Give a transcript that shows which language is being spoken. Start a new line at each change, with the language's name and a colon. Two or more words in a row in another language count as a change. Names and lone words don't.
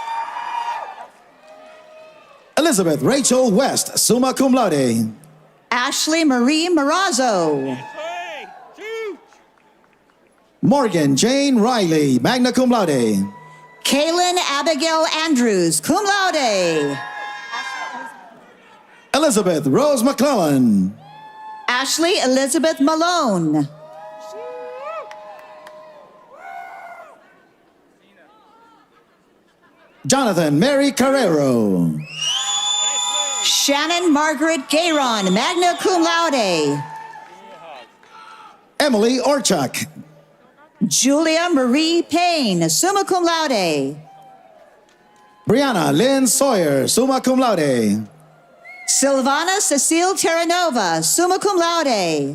English: Elizabeth Rachel West,
Latin: summa cum laude.
English: Ashley Marie Marazzo. Morgan Jane Riley,
Latin: magna cum laude.
English: Kaylin Abigail Andrews,
Latin: cum laude.
English: Elizabeth Rose McClellan. Ashley Elizabeth Malone. Jonathan Mary Carrero. Shannon Margaret Gayron,
Latin: magna cum laude.
English: Emily Orchuk. Julia Marie Payne,
Latin: summa cum laude.
English: Brianna Lynn Sawyer,
Latin: summa cum laude.
English: Silvana Cecile Terranova,
Latin: summa cum laude.